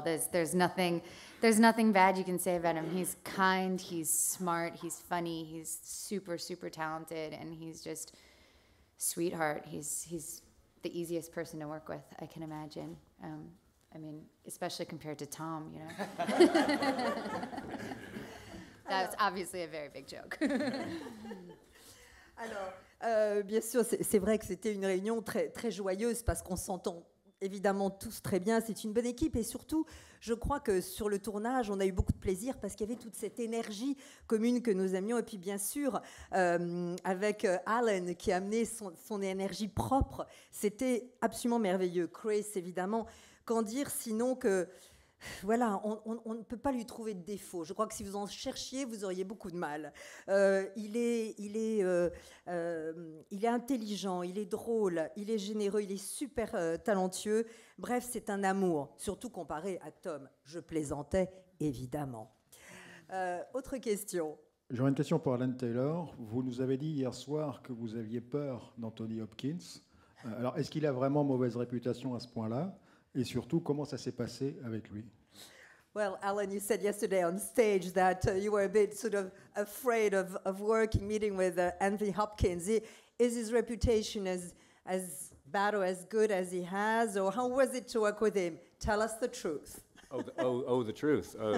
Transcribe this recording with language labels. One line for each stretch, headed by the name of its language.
English: There's nothing bad you can say about him. He's kind, he's smart, he's funny, he's super, super talented, and he's just sweetheart. He's the easiest person to work with, I can imagine. I mean, especially compared to Tom, you know. That's obviously a very big joke.
French: Alors, bien sûr, c'est vrai que c'était une réunion très, très joyeuse parce qu'on s'entend évidemment tous très bien, c'est une bonne équipe, et surtout, je crois que sur le tournage, on a eu beaucoup de plaisir parce qu'il y avait toute cette énergie commune que nous aimions, et puis bien sûr, avec Alan qui a amené son énergie propre, c'était absolument merveilleux. Chris, évidemment, qu'en dire sinon que... Voilà, on ne peut pas lui trouver de défaut. Je crois que si vous en cherchiez, vous auriez beaucoup de mal. Il est intelligent, il est drôle, il est généreux, il est super talentueux. Bref, c'est un amour, surtout comparé à Tom. Je plaisantais, évidemment. Autre question. J'aurais une question pour Alan Taylor. Vous nous avez dit hier soir que vous aviez peur d'Anthony Hopkins. Alors, est-ce qu'il a vraiment mauvaise réputation à ce point-là ? Et surtout, comment ça s'est passé avec lui?
English: Well, Alan, you said yesterday on stage that you were a bit sort of afraid of meeting with Anthony Hopkins. Is his reputation as bad or as good as he has? Or how was it to work with him? Tell us the truth. The truth.